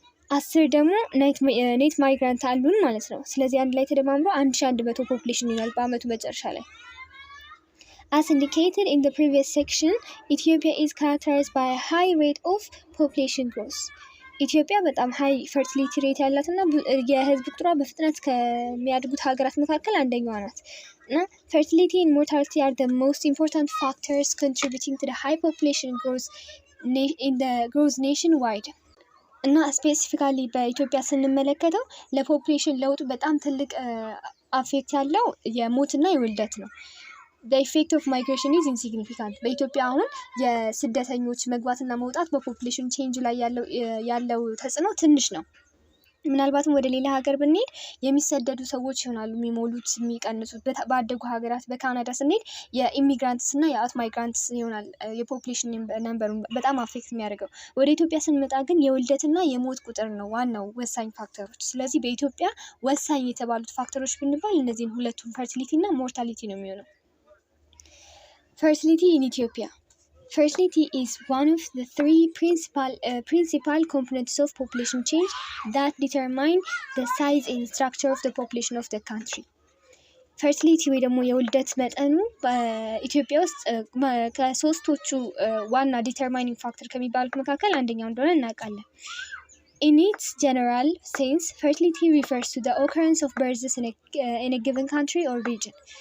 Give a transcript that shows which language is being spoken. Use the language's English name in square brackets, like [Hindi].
[Amharic] 10 ደግሞ ኔት ማይግራንት አሉን ማለት ነው። ስለዚህ አንድ ላይ ተደማምሮ 1100 ፖፑሌሽን ይሆናል በአመቱ መጨረሻ ላይ። [English] As indicated in the previous section, Ethiopia is characterized by a high rate of population growth. [Amharic] ኢትዮጵያ በጣም ሃይ ፈርቲሊቲ ሬት ያላትና የህዝብ ቁጥሯ በፍጥነት ከሚያድጉት ሀገራት መካከል አንደኛዋ ናት። [English] እና fertility and mortality are the most important factors contributing to the high population growth in the growth nationwide. [Amharic] እና ስፔሲፊካሊ በኢትዮጵያ ስንመለከተው ለፖፑሌሽን ለውጡ በጣም ትልቅ አፌክት ያለው የሞትና የውልደት ነው። [English] The effect of migration is insignificant. [Amharic] በኢትዮጵያ አሁን የስደተኞች መግባትና መውጣት በፖፑሌሽን ቼንጅ ላይ ያለው ተጽዕኖ ትንሽ ነው። ምናልባትም ወደ ሌላ ሀገር ብንሄድ የሚሰደዱ ሰዎች ይሆናሉ የሚሞሉት የሚቀንሱት። ባደጉ ሀገራት በካናዳ ስንሄድ የኢሚግራንትስ እና የአውት ማይግራንትስ ይሆናል የፖፑሌሽን ነምበሩን በጣም አፌክት የሚያደርገው። ወደ ኢትዮጵያ ስንመጣ ግን የውልደትና የሞት ቁጥር ነው ዋናው ወሳኝ ፋክተሮች። ስለዚህ በኢትዮጵያ ወሳኝ የተባሉት ፋክተሮች ብንባል እነዚህን ሁለቱን ፈርቲሊቲ እና ሞርታሊቲ ነው የሚሆነው። [English] Fertility in Ethiopia. Fertility is one of the three principal components of population change that determine the size and structure of the population of the country. [Amharic] ፈርቲሊቲ ወይ ደግሞ የውልደት መጠኑ በኢትዮጵያ ውስጥ ከሶስቶቹ ዋና ዲተርማይኒንግ ፋክተር ከሚባሉት መካከል አንደኛው እንደሆነ እናውቃለን። [English] In its general sense, fertility refers to the occurrence of births in a given country or region.